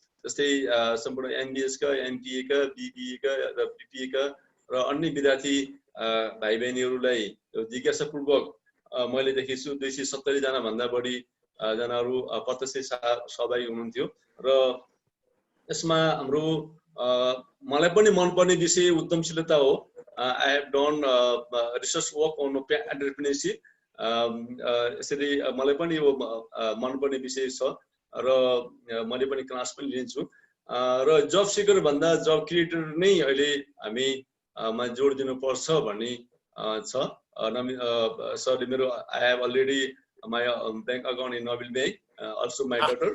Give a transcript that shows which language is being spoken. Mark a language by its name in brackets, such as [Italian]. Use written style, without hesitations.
[Nepali] जस्तै सम्पूर्ण एमबिएस का, एमपिए का, बिबिए का र बिपिए का र अन्य विद्यार्थी भाइ बहिनीहरूलाई जिज्ञासापूर्वक मैले देखेको छु 270 जना भन्दा बढी जनाहरू प्रत्यक्ष सहभागी हुनुहुन्थ्यो र यसमा हाम्रो मलाई पनि मनपर्ने विषय उद्यमशीलता हो। [English] I have done research work on entrepreneurship. [Nepali] यसरी मलाई पनि यो मनपर्ने विषय छ र मैले पनि क्लास पनि लिन्छु र जब सिकर भन्दा जब क्रिएटर नै अहिले हामी मा जोड दिनुपर्छ भन्ने छ। सरले मेरो [English] I have already my bank account in Nabil Bank, also my daughter.